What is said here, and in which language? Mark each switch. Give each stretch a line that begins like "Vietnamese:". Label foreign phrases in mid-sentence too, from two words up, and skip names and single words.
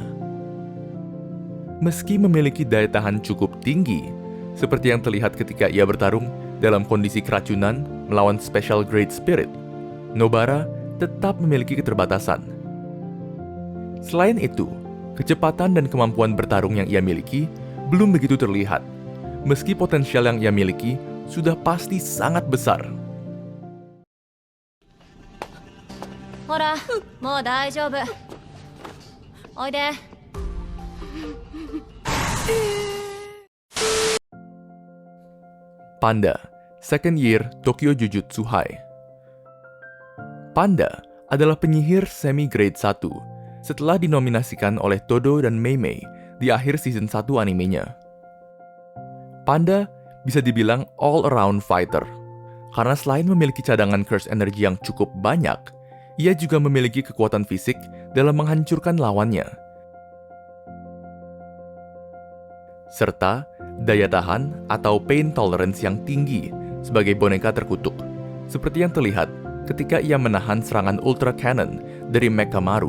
Indonesian: Meski memiliki daya tahan cukup tinggi, seperti yang terlihat ketika ia bertarung dalam kondisi keracunan melawan
English: Special Grade Spirit,
Indonesian: Nobara tetap memiliki keterbatasan. Selain itu, kecepatan dan kemampuan bertarung yang ia miliki belum begitu terlihat, meski potensial yang ia miliki sudah pasti sangat besar.
Japanese: ほらもう大丈夫おいで
Indonesian: Panda,
English: Second Year
Indonesian: Tokyo Jujutsu High. Panda adalah penyihir semi grade 1 setelah dinominasikan oleh Todo dan Mei Mei di akhir season 1 animenya. Panda bisa dibilang
English: all-around fighter,
Indonesian: karena selain memiliki cadangan
English: Cursed Energy
Indonesian: yang cukup banyak, ia juga memiliki kekuatan fisik dalam menghancurkan lawannya. Serta daya tahan atau
English: pain tolerance
Indonesian: yang tinggi sebagai boneka terkutuk, seperti yang terlihat ketika ia menahan serangan Ultra Cannon dari Mechamaru.